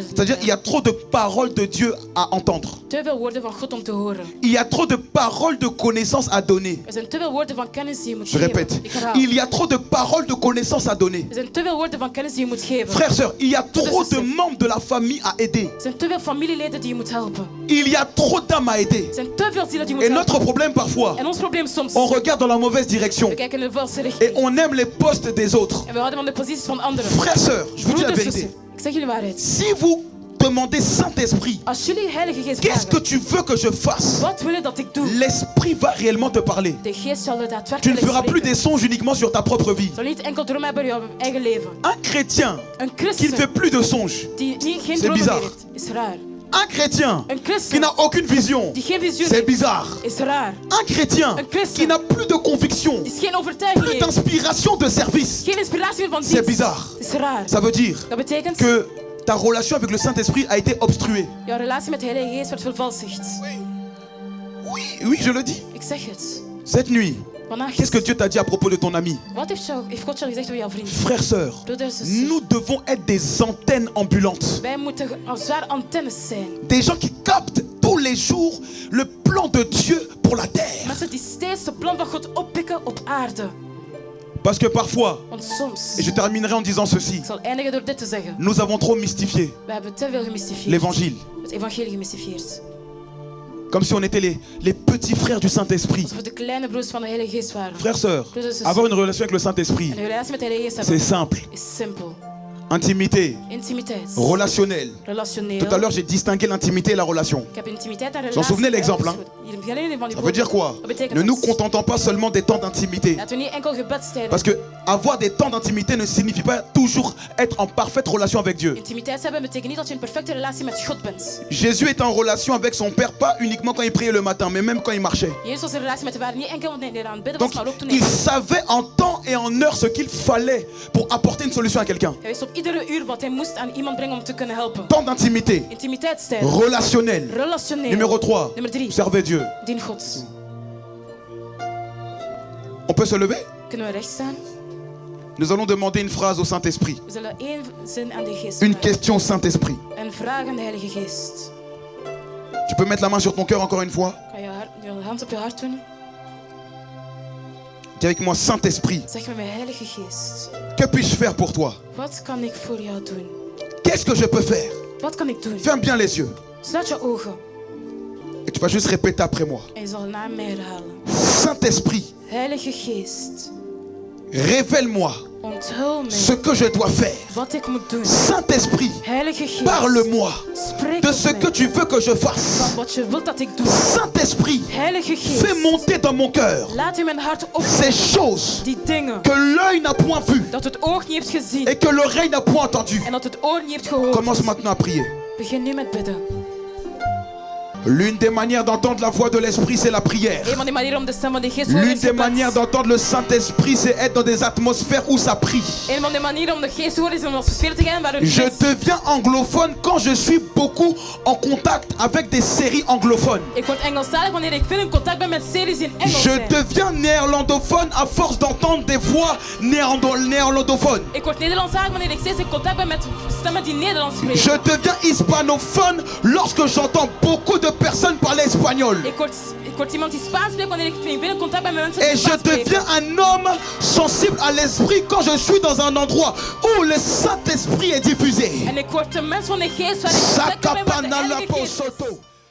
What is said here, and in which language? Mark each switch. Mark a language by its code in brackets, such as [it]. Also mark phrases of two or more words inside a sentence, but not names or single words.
[fr] C'est-à-dire il y a trop de paroles de Dieu à entendre. [nl] te veel woorden van God om te horen. [fr] Il y a trop de paroles de connaissances à donner. [nl] Er zijn te veel woorden van kennis die je moet [fr] Je [nl] geven. [fr] répète. [nl] Ik herhaal. [fr] Il y a trop de paroles de connaissances à donner. [nl] Er zijn te veel woorden van kennis die je moet geven. [fr] Frères, sœurs, il y a trop de membres de la famille à aider. [nl] Er zijn te veel familieleden die je moet helpen. [fr] Il y a trop d'âmes à aider. [nl] Er zijn te veel zielen die je [fr] Et [nl] moet [fr] notre [nl] helpen. [fr] problème parfois, [nl] En ons probleem soms, [fr] on regarde dans la mauvaise direction [nl] we kijken in de valse [fr] et [nl] richting. [fr] on aime les postes des autres. [nl] En we houden van de posities van anderen. [fr] Frères, sœurs, je vous dis la [nl] Broeders, [fr] vérité. [nl] zussen, ik zeg jullie de waarheid. [fr] Si vous demandez Saint-Esprit, [nl] Als jullie Heilige Geest [fr] qu'est-ce que [nl] vragen, [fr] tu veux que je fasse? [nl] wat wil je dat ik doe? [fr] L'Esprit va réellement te parler. [nl] De Geest zal er [fr] Tu ne [nl] daadwerkelijk [fr] feras plus [nl] spreken. [fr] des songes uniquement sur ta propre vie. [nl] Zal niet enkel dromen hebben over jouw eigen leven. [fr] Un chrétien [nl] Een [fr] qui ne [nl] christen [fr] fait plus de songes, [nl] die geen [fr] C'est [nl] dromen [fr] bizarre. [nl] meer heeft, is raar. [fr] un chrétien [nl] Een [fr] qui [nl] christen [fr] n'a aucune vision, [nl] die geen visioen [fr] c'est [nl] heeft, [fr] bizarre. [nl] is raar. [fr] Un chrétien [nl] Een christen [fr] qui n'a plus de conviction, [nl] die geen overtuiging [fr] plus [nl] heeft, [fr] d'inspiration de service, [nl] geen inspiratie meer van [fr] c'est [nl] dienst, [fr] bizarre. [nl] is raar. [fr] Ça veut dire [nl] Dat betekent, [fr] que ta relation avec le Saint-Esprit a été obstruée. [nl] jouw relatie met de Heilige Geest wordt vervalsigd. [fr] Oui, oui, je le dis. [nl] Ik zeg het. [fr] Cette nuit, [nl] Vannacht, [fr] qu'est-ce que Dieu t'a dit à propos de ton ami? [nl] wat heeft God jou gezegd over jouw vriend? [fr] Frères, sœurs, [nl] Broeders, zussen, [fr] nous devons être des antennes ambulantes. [nl] wij moeten als zware antennes zijn. [fr] Des gens qui captent tous les jours le plan de Dieu pour la terre. [nl] Mensen die steeds de plan van God oppikken op aarde. [fr] Parce que parfois, [nl] Want soms, [fr] et je terminerai en disant ceci, [nl] ik zal eindigen door dit te zeggen. [fr] nous avons trop mystifié [nl] We hebben te veel gemystifieerd. [fr] l'évangile. [nl] Het evangelie gemystifieerd. [fr] Comme si on était les petits frères du Saint-Esprit. [nl] Alsof we de kleine broers van de Heilige Geest waren. [fr] Frères, sœurs, [nl] Broers en zussen. [fr] avoir une relation avec le Saint-Esprit, [nl] En een relatie met de Heilige Geest [fr] c'est [nl] hebben [fr] simple. [nl] is simpel. [fr] Intimité, [nl] Intimiteit. [fr] relationnel. [nl] Relationeel. [fr] Tout à l'heure, j'ai distingué l'intimité et la relation. [nl] Ik heb intimiteit en relatie. [fr] Vous en souvenez l'exemple, hein? [nl] Jullie herinneren van die [fr] Ça veut dire quoi? [nl] Wat betekent [fr] Ne [nl] dat? [fr] nous contentons pas seulement des temps d'intimité. [nl] Laten we niet enkel gebedstijden. [fr] Parce que avoir des temps d'intimité ne signifie pas toujours être en parfaite relation avec Dieu. [nl] Intimiteit hebben betekent niet dat je een perfecte relatie met God bent. [fr] Jésus était en relation avec son Père, pas uniquement quand il priait le matin, mais même quand il marchait. [nl] Jezus was in relatie met de Vader, niet enkel wanneer hij aan het bidden was, [fr] Donc, [nl] maar ook toen hij... [fr] il savait en temps et en heure ce qu'il fallait pour apporter une solution à quelqu'un. [nl] Hij wist op iedere uur wat hij moest aan iemand brengen om te kunnen helpen. [fr] Temps d'intimité, [nl] Intimiteitstijd. [fr] relationnel. [nl] Relationeel. [fr] Numéro 3, [nl] Nummer 3. [fr] servez Dieu. [nl] Dien God. [fr] On peut se lever? [nl] Kunnen we recht staan? [fr] Nous allons demander une phrase au Saint-Esprit. [nl] We zullen één zin aan de Geest [fr] Une [nl] vragen. [fr] question au Saint-Esprit. [nl] Een vraag aan de Heilige Geest. [fr] Tu peux mettre la main sur ton cœur encore une fois? [nl] Kan je hand op je hart doen? [fr] Dis avec moi, Saint-Esprit, [nl] Zeg met mij, Heilige Geest. [fr] que puis-je faire pour toi? [nl] Wat kan ik voor jou doen? [fr] Qu'est-ce que je peux faire? [nl] Wat kan ik doen? [fr] Ferme bien les yeux. [nl] Sluit je ogen [fr] Et tu vas juste répéter après moi. [nl] en je zal na mij herhalen. [fr] Saint-Esprit, [nl] Heilige Geest, [fr] révèle-moi [nl] onthul [fr] ce [nl] mij [fr] que je dois faire. [nl] wat ik moet doen. [fr] Saint-Esprit, [nl] Heilige Geest, [fr] parle-moi [nl] spreek [fr] de [nl] tot [fr] ce [nl] mij [fr] que tu veux que je fasse. [nl] van wat je wilt dat ik doe. [fr] Saint-Esprit, [nl] Heilige [fr] fais [nl] Geest, [fr] monter dans mon cœur [nl] laat in mijn hart [fr] ces [nl] opkomen [fr] choses [nl] die dingen [fr] que l'œil n'a point vues [nl] dat het oog niet heeft gezien [fr] et que l'oreille n'a point entendues. [nl] en dat het oor niet heeft gehoord. [fr] Commence maintenant à prier. [nl] Begin nu met bidden. [fr] L'une des manières d'entendre la voix de l'Esprit, c'est la prière. [nl] Een van die manieren om de stem van de Geest te horen [fr] L'une [nl] is [fr] des [nl] gebed. [fr] manières d'entendre le Saint-Esprit, c'est être dans des atmosphères où ça prie. [nl] Een van de manieren om de Geest te horen is om als sfeer te gaan waar een [fr] Je [nl] Geest... [fr] deviens anglophone quand je suis beaucoup en contact avec des séries anglophones. [nl] Ik word Engelstalig wanneer ik veel in contact ben met series in Engels [fr] Je [nl] zijn. [fr] deviens néerlandophone à force d'entendre des voix néerlandophones. [nl] Ik word Nederlandstalig wanneer ik steeds in contact ben met stemmen die Nederlands spreken. [fr] Je deviens hispanophone lorsque j'entends beaucoup de personnes parler espagnol. [nl] Ik word iemand die Spaans spreekt wanneer ik veel in contact ben met mensen [fr] Et [nl] die [fr] je [nl] Spaans spreken. [fr] deviens un homme sensible à l'esprit quand je suis dans un endroit où le Saint-Esprit est diffusé. [nl] En ik word een mens van de Geest waar ik in contact ben met de Sakapana Heilige la Geest. posoto.